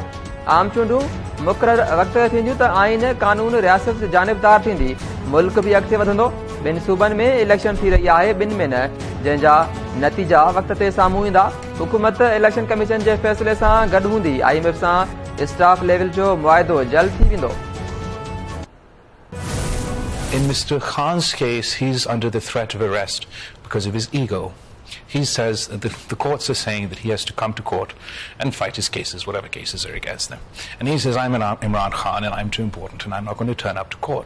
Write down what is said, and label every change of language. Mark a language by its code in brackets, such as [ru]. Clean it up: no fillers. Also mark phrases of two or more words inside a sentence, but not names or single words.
[sd] आम चूंडूं मुक़रर वक़्त ते थींदियूं त आईन कानून रियासत जानिबदार थींदी, मुल्क बि अॻिते वधंदो। ॿिनि सूबनि में इलेक्शन थी रही आहे, ॿिनि में न, जंहिंजा नतीजा वक़्त ते साम्हूं ईंदा। हुकूमत इलेक्शन कमीशन जे फ़ैसिले सां गॾु हूंदी। IMF सां [en] staff level [sd] जो मुआहिदो जल्द थी वेंदो। [en] In Mr. Khan's case, he's under the threat of arrest because of his ego. He says that the courts are saying that he has to come to court and fight his cases, whatever cases are against them. And he says, I'm Imran Khan and I'm too important and I'm not going to turn up to court.